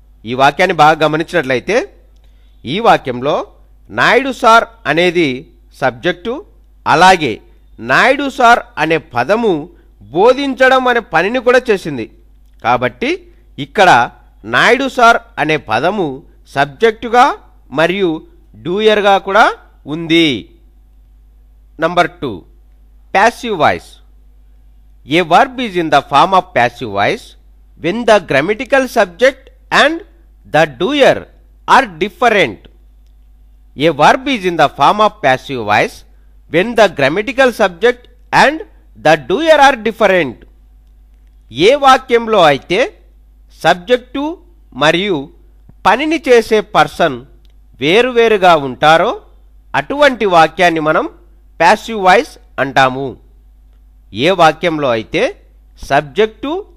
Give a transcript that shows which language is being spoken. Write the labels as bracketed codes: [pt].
[te] ఈ వాక్యాన్ని బాగా గమనించినట్లయితే ఈ వాక్యంలో నాయుడు సార్ అనేది సబ్జెక్టు, అలాగే నాయుడు సార్ అనే పదము బోధించడం అనే పనిని కూడా చేసింది. కాబట్టి ఇక్కడ నాయుడు సార్ అనే పదము సబ్జెక్టుగా మరియు డ్యూయర్గా కూడా ఉంది. [en] Number 2 passive voice. A verb is in the form of passive voice when the grammatical subject and the doer are different. A verb is in the form of passive voice when the grammatical subject and the doer are different. [te] ఏ వాక్యంలో అయితే subject మరియు పనిని చేసే person వేరువేరుగా ఉంటారో అటువంటి వాక్యాన్ని మనం ప్యాసివ్ వాయిస్ అంటాము. ఏ వాక్యంలో అయితే సబ్జెక్టు